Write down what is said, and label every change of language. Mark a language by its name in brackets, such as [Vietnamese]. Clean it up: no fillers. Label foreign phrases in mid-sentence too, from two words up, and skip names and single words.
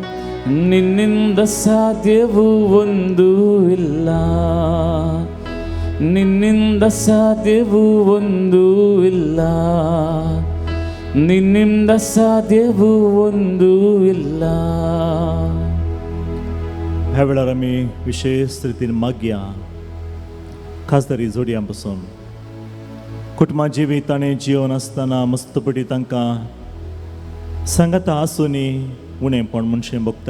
[Kannada] ನಿನ್ನಿಂದ ಸಾಧ್ಯವೂ ಒಂದೂ ಇಲ್ಲ ನಿನ್ನಿಂದ ಸಾಧ್ಯವೂ ಒಂದೂ ಇಲ್ಲ, ನಿನ್ನಿಂದ ಸಾಧ್ಯವೂ ಒಂದೂ ಇಲ್ಲ. [Konkani] ह्या वेळार आमी विशेष रितीन मागया खासदारी जोडयां पासून कुटुंबा जिवीत ताणें जिवन आसतना मस्तपटी तांकां सांगाता आसुनी उणेंपण मनशें भोगता.